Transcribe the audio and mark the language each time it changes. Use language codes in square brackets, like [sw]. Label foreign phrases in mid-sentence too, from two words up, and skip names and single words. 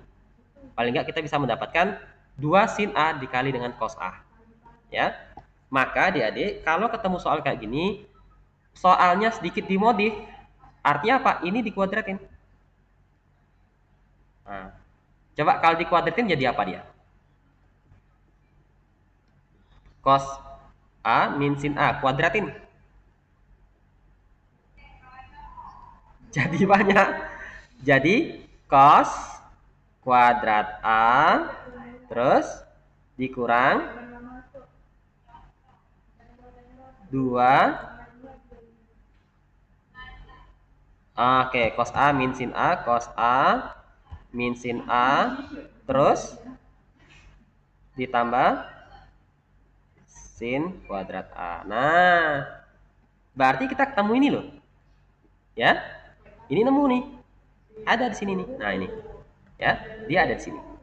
[id] Paling nggak kita bisa mendapatkan 2 sin A dikali dengan cos A. Ya. Maka adik-adik, kalau ketemu soal kayak gini, soalnya sedikit dimodif. Artinya apa? Ini dikuadratin. Nah, coba kalau dikuadratin jadi apa dia? Cos A min sin A, kuadratin. Jadi banyak. Jadi cos kuadrat A terus dikurang 2. Oke, cos A min sin A, cos A min sin A terus ditambah sin kuadrat A. Nah, berarti kita ketemu ini loh. Ya. Ini nemu nih. Ada di sini nih. Nah, ini. Ya, dia ada di sini.